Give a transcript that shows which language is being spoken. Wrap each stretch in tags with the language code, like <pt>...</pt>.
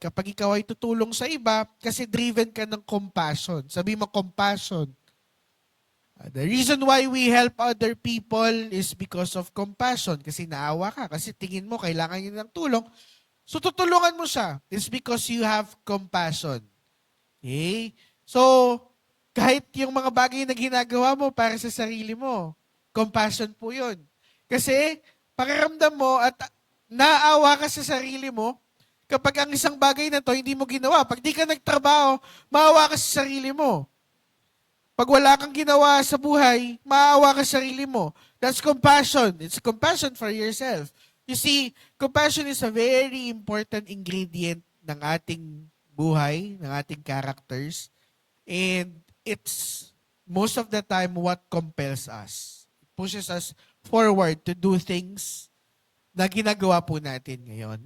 <tl>Kapag ikaw ay tutulong sa iba, kasi driven ka ng compassion. Sabi mo, compassion.</tl> <en>The reason why we help other people is because of compassion.</en> <tl>Kasi naawa ka. Kasi tingin mo, kailangan niya ng tulong. So, tutulungan mo siya.</tl> <en>It's because you have compassion.</en> <tl>Okay? So, kahit yung mga bagay na ginagawa mo para sa sarili mo, compassion po yun. Kasi, pakiramdam mo at naawa ka sa sarili mo kapag ang isang bagay na to hindi mo ginawa. Pag di ka nagtrabaho, maawa ka sa sarili mo. Pag wala kang ginawa sa buhay, maawa ka sa sarili mo.</tl> <en>That's compassion. It's compassion for yourself. You see, compassion is a very important ingredient</en> <tl>ng ating buhay, ng ating characters.</tl> <en>And it's most of the time what compels us. It pushes us forward to do things</en> <tl>na ginagawa po natin ngayon.</tl>